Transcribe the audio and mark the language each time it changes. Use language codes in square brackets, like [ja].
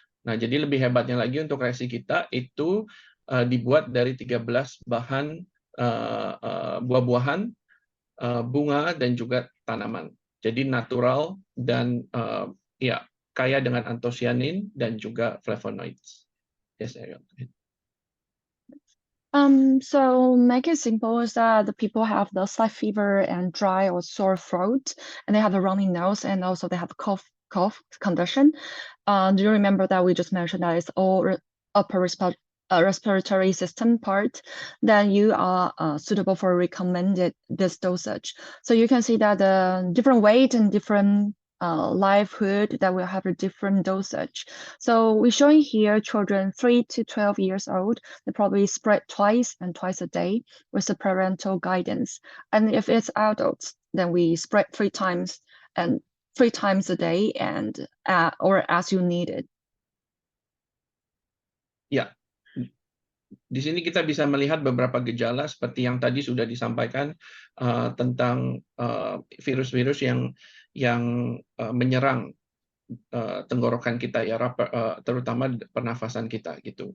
[id] Nah, jadi lebih hebatnya lagi untuk resi kita itu dibuat dari 13 bahan buah-buahan, bunga, dan juga tanaman. Jadi natural dan ya kaya dengan anthocyanin dan juga flavonoids. [en] Yes, Ariel. So make it simple is that the people have the slight fever and dry or sore throat, and they have a runny nose, and also they have cough condition. Do you remember that we just mentioned that it's all upper respiratory system part? Then you are suitable for recommended this dosage. So you can see that the different weight and different livelihood that will have a different dosage. So we're showing here children 3 to 12 years old. They probably spread twice a day with the parental guidance. And if it's adults, then we spread 3 times a day and or as you need it. [id] Ya, di sini kita bisa melihat beberapa gejala seperti yang tadi sudah disampaikan tentang virus-virus yang menyerang tenggorokan kita ya, terutama pernafasan kita gitu.